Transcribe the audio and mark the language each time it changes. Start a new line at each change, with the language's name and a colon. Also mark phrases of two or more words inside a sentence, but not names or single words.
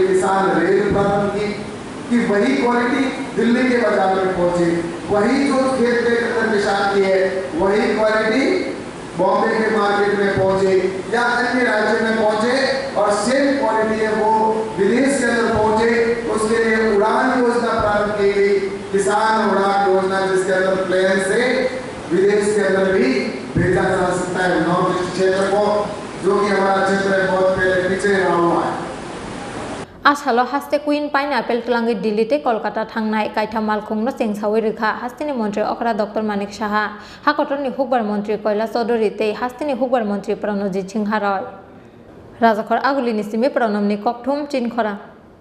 Hindi: किसान रेल प्रारंभ की कि वही क्वालिटी दिल्ली के बाजार में पहुंचे वही जो खेत के अंदर किसान की है वही क्वालिटी बॉम्बे के मार्केट में पहुंचे या अन्य राज्य में पहुंचे और
English: same quality
Hindi: है वो विदेश के अंदर पहुंचे उसके लिए उड़ान योजना प्रारंभ की गई किसान उड़ान योजना जिसके अंदर प्लेन से विदेश के अंदर भी भेजा जा सकता है नॉर्थ ईस्ट क्षेत्र को जो कि हमारा क्षेत्र है बहुत पहले पीछे रहा हुआ है
Kok Borok: Asalo haste Queen Pineapple tlangi Delhi Kolkata thangnai kaitha malkhungno chengsawi rikha hastini mantri okra Dr Manik Saha hakotorni hukbar mantri Kailash Chaudhary tei hastini hukbar mantri Pranojit Singha Roy Rajakhor Agulini simi pranamni kokthum chinkhora